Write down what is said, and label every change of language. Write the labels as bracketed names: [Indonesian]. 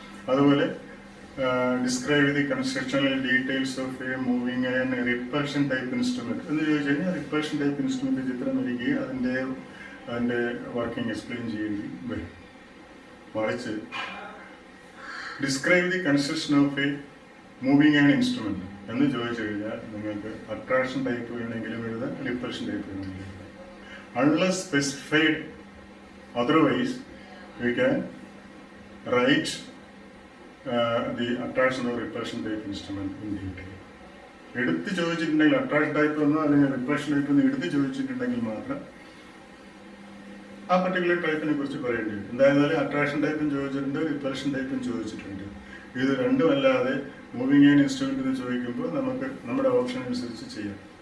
[Malayalam] അതുപോലെ [English] describe the constructional details of a moving and repulsion type instrument [Malayalam] എന്ന് ചോദിച്ചു കഴിഞ്ഞാൽ റിപ്പൽഷൻ ടൈപ്പ് ഇൻസ്ട്രുമെന്റ് ചിത്രം വരികയും അതിൻ്റെ വർക്കിംഗ് എക്സ്പ്ലെയിൻ ചെയ്യേണ്ടി വരും. മറിച്ച് [English] describe the construction of a moving and instrument [Malayalam] എന്ന് ചോദിച്ചു കഴിഞ്ഞാൽ നിങ്ങൾക്ക് അട്രാക്ഷൻ ടൈപ്പ് വേണമെങ്കിലും എഴുതാം, റിപ്പൽഷൻ ടൈപ്പ് വേണമെങ്കിലും എഴുതാം. [English] Unless specified otherwise we can write the attraction or repulsion type instrument in detail. [Malayalam] എടുത്ത് ചോദിച്ചിട്ടുണ്ടെങ്കിൽ അട്രാക്ഷൻ ടൈപ്പ് എന്നോ അല്ലെങ്കിൽ റിപ്പൽഷൻ ടൈപ്പ് എന്ന് എടുത്ത് ചോദിച്ചിട്ടുണ്ടെങ്കിൽ മാത്രം ആ പർട്ടിക്കുലർ ടൈപ്പിനെ കുറിച്ച് പറയേണ്ടി വരും. എന്തായാലും അട്രാക്ഷൻ ടൈപ്പും ചോദിച്ചിട്ടുണ്ട്, റിപ്പൽഷൻ ടൈപ്പും ചോദിച്ചിട്ടുണ്ട്. ഇത് രണ്ടും അല്ലാതെ മൂവിങ് ആൻഡ് ഇൻസ്ട്രുമെന്റ് എന്ന് ചോദിക്കുമ്പോൾ നമുക്ക് നമ്മുടെ ഓപ്ഷൻ അനുസരിച്ച് ചെയ്യാം.